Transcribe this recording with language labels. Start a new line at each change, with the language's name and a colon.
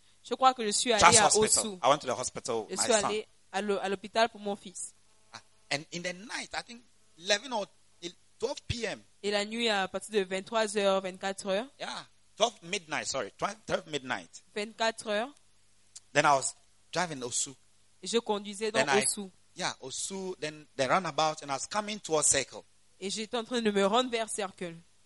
French: Je crois que je suis allé à Osu.
English: I went to the hospital.
French: Je suis allé à l'hôpital pour mon fils.
English: And in the night, I think 11 or 12 p.m.
French: Et la nuit à partir de 23h, 24h.
English: Yeah, 12 midnight.
French: 24h.
English: Then I was driving Osu.
French: Je conduisais dans Osu.
English: Yeah, Osu, then the roundabout, and I was coming to a circle.
French: Et j'étais en train de me rendre vers Circle.